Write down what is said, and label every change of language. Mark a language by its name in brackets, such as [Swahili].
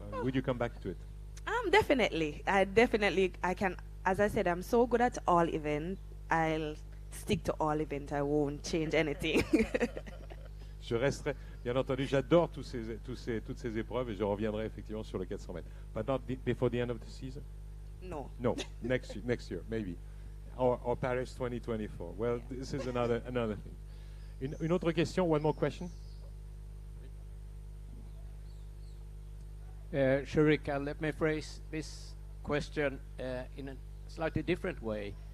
[English] Would you come back to it? Definitely. I can, as I said, I'm so good at all events. I'll stick to all events. I won't change anything. [French] Je resterai, bien entendu, j'adore toutes ces épreuves et je reviendrai effectivement sur le 400 mètres. [English] But not before the end of the season? No. No, next year, maybe. Or Paris 2024. Well, this is another thing. [French] Une autre question, [English] one more question? Shericka, let me phrase this question in a slightly different way.